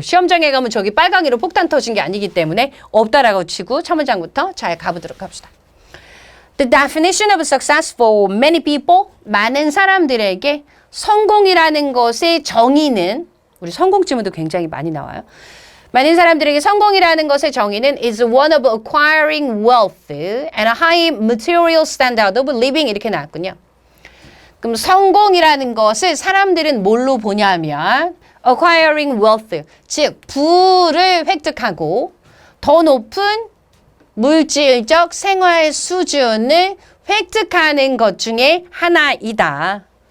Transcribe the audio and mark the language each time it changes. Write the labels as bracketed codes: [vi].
[ko] 시험장에 가면 저기 빨강이로 폭탄 터진 게 아니기 때문에 없다라고 치고 첫 문장부터 잘 가보도록 합시다. [en] The definition of success for many people, [ko] 많은 사람들에게 성공이라는 것의 정의는, 우리 성공 지문도 굉장히 많이 나와요. 많은 사람들에게 성공이라는 것의 정의는 [en] is one of acquiring wealth and a high material standard of living [ko] 이렇게 나왔군요. 그럼 성공이라는 것을 사람들은 뭘로 보냐면 [en] acquiring wealth, [ko] 즉 부를 획득하고 더 높은 물질적 생활 수준을 획득하는 것 중에 하나이다.